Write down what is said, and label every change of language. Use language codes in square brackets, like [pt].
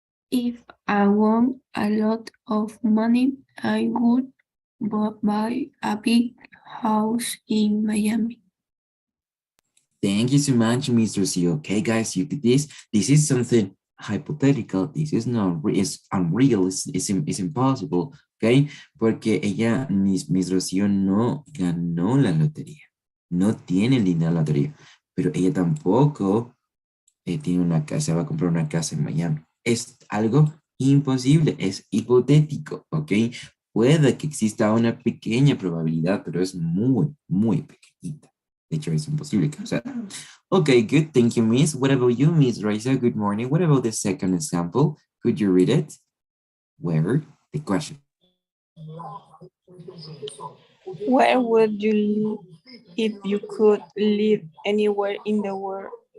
[en] If I won a lot of money, I would buy a big house in Miami. Thank you so much, Mr. C. Okay, guys, you did this. This is something hypothetical. This is not, it's unreal, it's impossible, okay? [es] Porque ella, Miss Rocío, no ganó la lotería. No tiene el dinero de la lotería. Pero ella tampoco tiene una casa, va a comprar una casa en Miami. Es algo imposible, es hipotético, ¿ok? Puede que exista una pequeña probabilidad, pero es muy, muy pequeñita. De hecho, es imposible que sea. [en] Okay, good. Thank you, Miss. What about you, Miss Raisa? Good morning. What about the second example? Could you read it? Where? The question. Where would you live if you could live anywhere in the world?